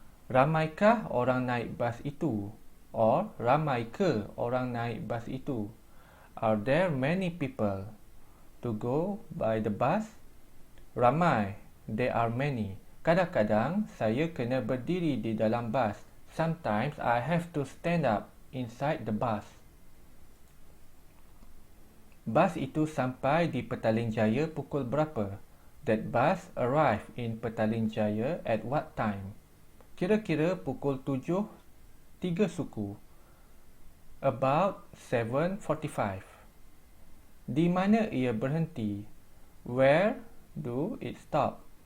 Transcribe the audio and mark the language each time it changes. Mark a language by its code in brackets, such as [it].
[ms] Ramaikah orang naik bas itu? Or ramai ke orang naik bas itu? [en] Are there many people to go by the bus? [ms] Ramai. [en] There are many. [ms] Kadang-kadang saya kena berdiri di dalam bas. [en] Sometimes I have to stand up inside the bus. [ms] Bas itu sampai di Petaling Jaya pukul berapa? [en] That bus arrived in Petaling Jaya at what time? [ms] Kira-kira pukul 7.3 suku. [en] About 7:45. [ms] Di mana ia berhenti? [en] Where do it stop?